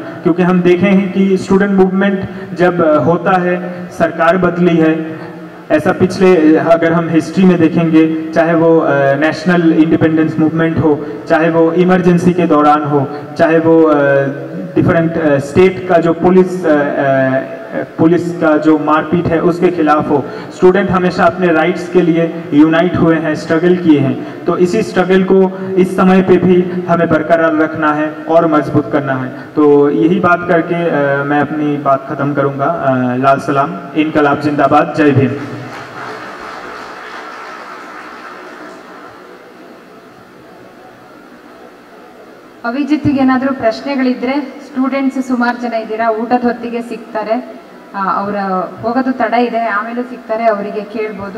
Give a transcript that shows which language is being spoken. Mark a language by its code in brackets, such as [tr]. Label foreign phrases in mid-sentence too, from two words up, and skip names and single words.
[hi] क्योंकि हम देखे हैं कि [en] student movement [hi] जब होता है, सरकार बदली है, ऐसा पिछले अगर हम हिस्ट्री में देखेंगे, चाहे वो [en] national independence movement [hi] हो, चाहे वो इमरजेंसी के दौरान हो, चाहे वो [en] different state [hi] का जो पुलिस का जो मारपीट है उसके खिलाफ हो, स्टूडेंट हमेशा अपने राइट्स के लिए यूनाइट हुए हैं, स्ट्रगल किए हैं। तो इसी स्ट्रगल को इस समय पे भी हमें बरकरार रखना है और मजबूत करना है। तो यही बात करके मैं अपनी बात खत्म करूंगा। लाल सलाम, इनकलाब जिंदाबाद, जय भीम। [kn] ಅವಿಜಿತ್ಗೆ ಏನಾದರೂ ಪ್ರಶ್ನೆಗಳಿದ್ರೆ, ಸ್ಟೂಡೆಂಟ್ಸ್ ಸುಮಾರು ಜನ ಇದ್ದೀರಾ, ಊಟದ ಹೊತ್ತಿಗೆ ಸಿಗ್ತಾರೆ, ಅವರ ಹೋಗೋದು ತಡ ಇದೆ, ಆಮೇಲೂ ಸಿಗ್ತಾರೆ, ಅವರಿಗೆ ಕೇಳ್ಬೋದು.